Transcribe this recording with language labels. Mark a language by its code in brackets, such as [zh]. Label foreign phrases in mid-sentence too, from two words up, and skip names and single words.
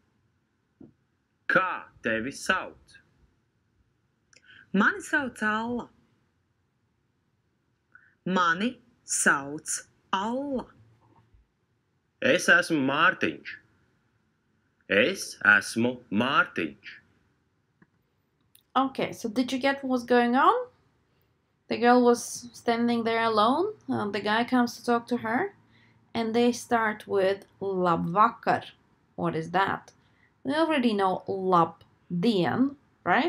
[lv] Kā tevi sauc? Mani sauc Alla. Mani sauc Alla. Es esmu Mārtiņš. Es esmu Mārtiņš. [en] Okay, so did you get what was going on? The girl was standing there alone. The guy comes to talk to her. And they start with Labvakar. What is that? We already know Labdien, right?